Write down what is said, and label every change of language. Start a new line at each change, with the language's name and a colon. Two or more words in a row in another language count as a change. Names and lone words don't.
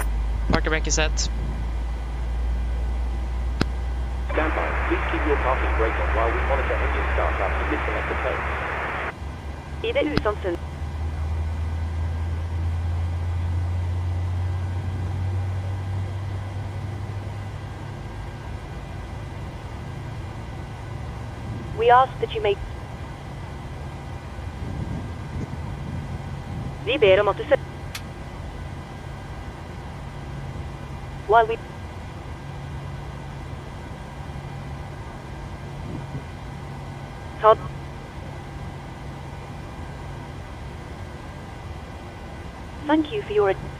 English: Parking brake is set. Stand by. Please keep your parking brake on while we monitor engine startup and disconnect the tow.
Norwegian: I det usannsynlig.
English: We ask that you make
Norwegian: Vi ber om at du ser...
English: while we
Norwegian: Ta...
English: thank you for your